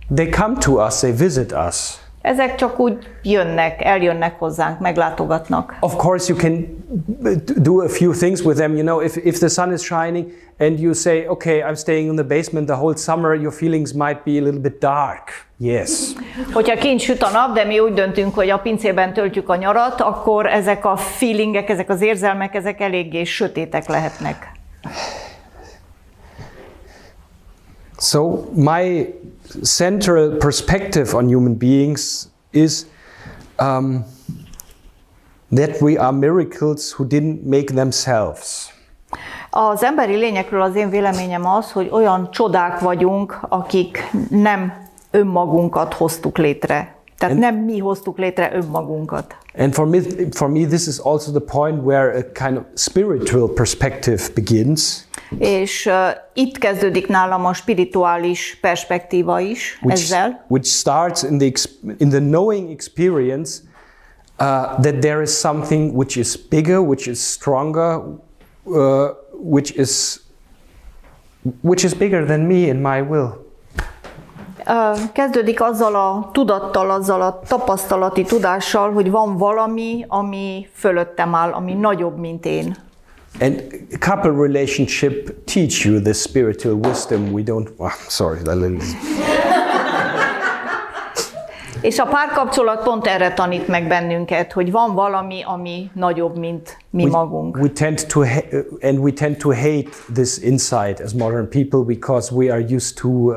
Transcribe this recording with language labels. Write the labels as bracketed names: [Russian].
[English] They come to us, they visit us. [Hungarian] Ezek csak úgy eljönnek hozzánk, meglátogatnak. [English] Of course you can do a few things with them, you know, if the sun is shining and you say, okay, I'm staying in the basement the whole summer, your feelings might be a little bit dark. Yes. [Hungarian] Hogyha kint süt a nap, de mi úgy döntünk, hogy a pincében töltjük a nyarat, akkor ezek a feelingek, ezek az érzelmek, ezek eléggé sötétek lehetnek. [English] So my central perspective on human beings is that we are miracles who didn't make themselves. [Hungarian] Az emberi lényekről az én véleményem az, hogy olyan csodák vagyunk, akik nem önmagunkat hoztuk létre. Tehát nem mi hoztuk létre önmagunkat. [English] And for me this is also the point where a kind of spiritual perspective begins. [Hungarian] És itt kezdődik nálam a spirituális perspektíva is ezzel. [English] Which starts in the knowing experience that there is something which is bigger, which is stronger, which is bigger than me in my will. [Hungarian] Kezdődik azzal a tudattal, azzal a tapasztalati tudással, hogy van valami, ami fölöttem áll, ami nagyobb, mint én. [English] And couple relationship teach you this spiritual wisdom. We don't. Sorry. [Hungarian] És a párkapcsolat pont erre tanít meg bennünket, hogy van valami, ami nagyobb, mint mi magunk. [English] We tend to hate this insight as modern people because we are used to.